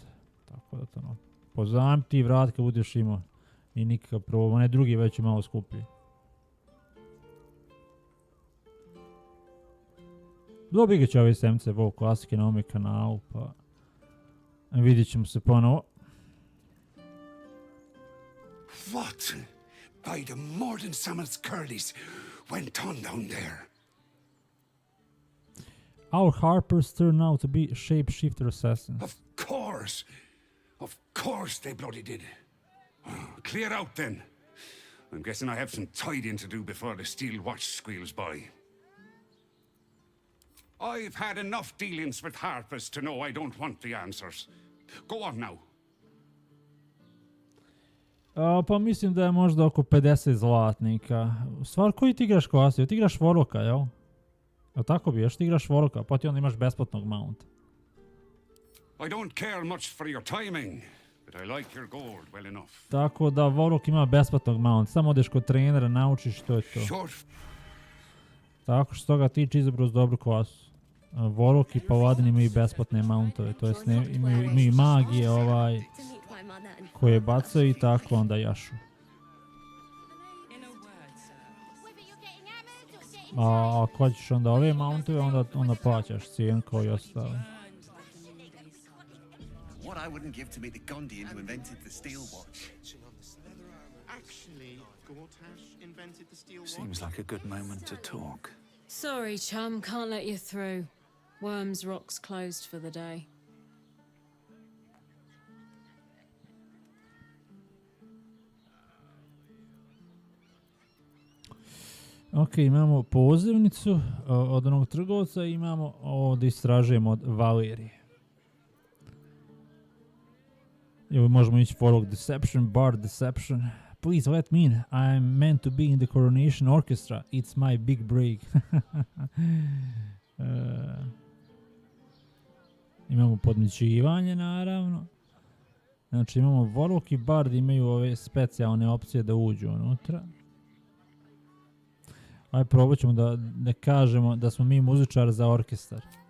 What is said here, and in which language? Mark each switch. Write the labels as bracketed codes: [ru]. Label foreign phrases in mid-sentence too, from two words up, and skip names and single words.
[hr] Tako da to, pozajmi ti i vrati kad budeš imao. I nikakav problem, onaj drugi već je malo skuplji. Dobit će ove semce WoW klasike na ovome kanalu, pa vidjet ćemo se ponovo. [en] What? By the Morden Summer's curlies went on down there? Our Harpers turn out to be shapeshifter assassins. Of course they bloody did. Clear out then. I'm guessing I have some tidying to do before the steel watch squeals by. I've had enough dealings with Harpers to know I don't want the answers. Go on now. [hr] Pa mislim da je možda oko 50 zlatnika. Stvar, koji ti igraš klasiju? Ti igraš Warlocka, jel? Jel tako biješ? Ti igraš Warlocka, pa ti onda imaš besplatnog mounta. [en] I don't care much for your timing, but I like your gold well enough. [hr] Tako da Warlock ima besplatnog mounta. Samo odeš kod trenera, naučiš što je to. Tako što toga tiče izabrao dobru klasu. Warlock i Paladin imaju besplatne mountove, to jest imaju magije koje bacaju i tako onda jašu. A ako hoćeš onda ove mountove, onda plaćaš cijenu kao i ostale. [en] What I wouldn't give to meet the Gondian who invented the steel watch. Actually, Gortash invented the steel watch. Seems like a good moment to talk. Sorry, chum, can't let you through. Worms Rock's closed for the day. [hr] Ok, imamo pozivnicu od onog trgovca i imamo ovo da istražujemo od Valerije. Evo možemo ići Warlock Deception, Bard Deception. [en] Please let me in. I am meant to be in the Coronation Orchestra. It's my big break. [hr] Imamo podmićivanje, naravno. Znači imamo Warlock i Bard imaju ove specijalne opcije da uđu unutra. Ajde probat ćemo da kažemo da smo mi muzičar za orkestar.